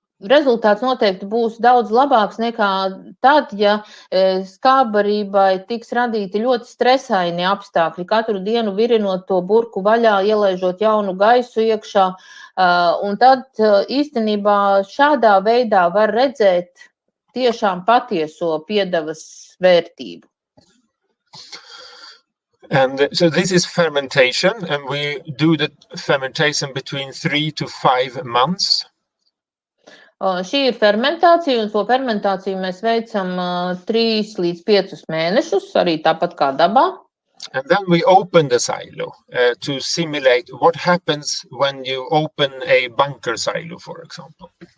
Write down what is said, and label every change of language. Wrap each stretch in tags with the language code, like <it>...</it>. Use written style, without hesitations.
<lv>rezultāts noteikti būs daudz labāks nekā tad, ja skābarībai tiks radīti ļoti stresaini apstākļi, katru dienu virinot to burku vaļā, ielaižot jaunu gaisu iekšā, un tad īstenībā šādā veidā var redzēt tiešām patieso piedevas vērtību.</lv> <en>And so this is fermentation, and we do the fermentation between 3 to 5 months.</en> <lv>Šī ir fermentācija, un to fermentāciju mēs veicam 3 līdz 5 mēnešus, arī tāpat kā dabā.</lv> <en>And then we open the silo to simulate what happens when you open a bunker silo, for example.</en>